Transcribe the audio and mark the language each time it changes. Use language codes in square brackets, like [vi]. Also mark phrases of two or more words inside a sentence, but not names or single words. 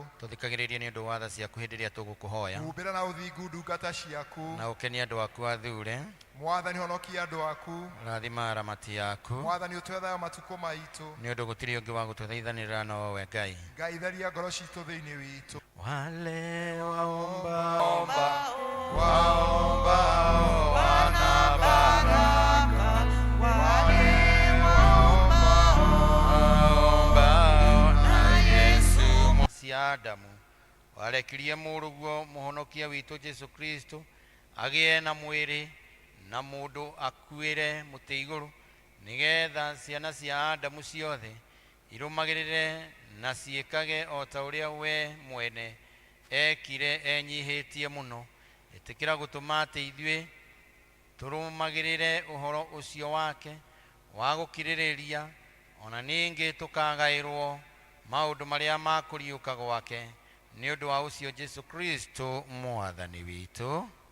[ki] tuthikagiririe ni undu wa tha ciaku hindi ria tugukuhoya umbira na uthingu ndungata ciaku na ukenia andu aku athure mwathani honokia andu aku rathima aramati yaku mwathani utwethaga matuko maitu ni undu gutiri ungi wa gututhaithanirira no we Ngai Ngai theria ngoro citu thiini witu [sw] wale waomba waomba wana baraka wale [ki] waomba na Yesu si Adamu warekirie muruguo muhonokia witu Jesu Kristo agie na mwiri na mundu akuire muti iguru nigetha ciana cia Adamu ciothe irumagirire na ciikage o ta uria we mwene ekire enyihitie muno itikira gutuma ati ithue turumagirire uhoro ucio wake wa gukiririria ona ningi tukagairwo maundu maria makuriuka gwake ni undu wa ucio Jesu Kristo mwathani witu